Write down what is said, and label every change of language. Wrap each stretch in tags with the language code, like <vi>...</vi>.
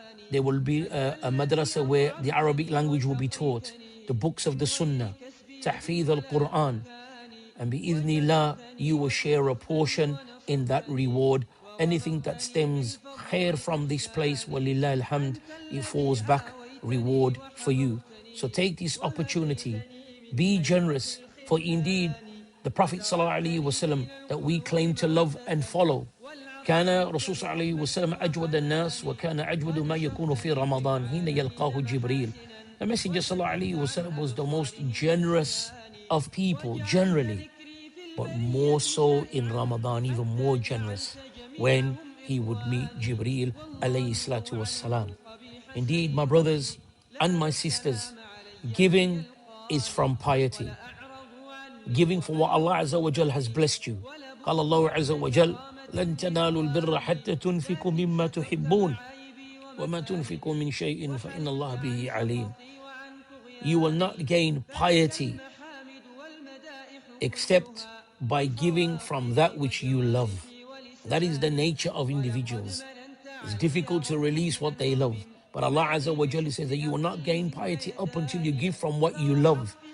<en>There will be a madrasa where the Arabic language will be taught, the books of the Sunnah, tahfidh al-Quran, and bi-idhnillah you will share a portion in that reward. Anything that stems khair from this place,</en> <ar>walillah alhamd,</ar> <en>it falls back reward for you. So take this opportunity, be generous, for indeed the Prophet ﷺ that we claim to love and follow,</en> <ar>كان رسول صلى الله عليه وسلم أجود الناس وكان أجود ما يكون في رمضان حين يلقاه جبريل.</ar> <en>The Messenger</en> <ar>صلى الله عليه وسلم</ar> <en>was the most generous of people generally, but more so in Ramadan, even more generous when he would meet Jibreel</en> <ar>alayhi salatu wassalam.</ar> <en>Indeed, my brothers and my sisters, giving is from piety. Giving for what Allah Azza wa Jal has blessed you.</en> <ar>قال الله عز وجل لن تنالوا البر حتى تنفقوا مما تحبون وما تنفقوا من شيء فإن الله به عليم.</ar> <en>You will not gain piety except by giving from that which you love. That is the nature of individuals. It's difficult to release what they love. But Allah Azza wa Jalla says that you will not gain piety up until you give from what you love.</en>